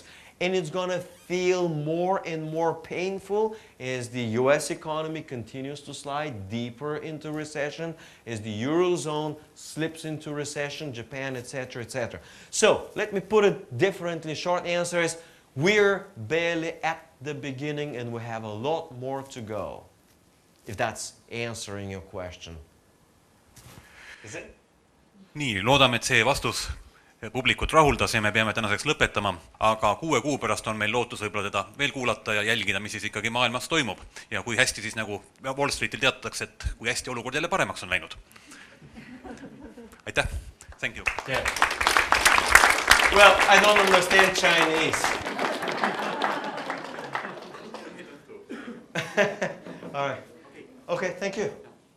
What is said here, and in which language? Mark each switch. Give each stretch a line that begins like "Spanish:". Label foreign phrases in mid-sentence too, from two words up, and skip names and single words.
English: And it's going to feel more and more painful as the US economy continues to slide deeper into recession, as the Eurozone slips into recession, Japan, etc., etc. So let me put it differently. Short answer is we're barely at the beginning and we have a lot more to go, if that's answering your question. Is it?
Estonian: Nii, loodame, et see vastus publikut rahuldas ja me peame tänaseks lõpetama, aga 6 kuu pärast on meil lootus võib-olla teda veel kuulata ja jälgida, mis siis ikkagi maailmas toimub. Ja kui hästi siis nagu Wall Streetil teatatakse, et kui hästi olukord jälle paremaks on läinud. Aitäh!
English: Thank you! Yeah. Well, I don't understand Chinese. All right. Okay, thank you.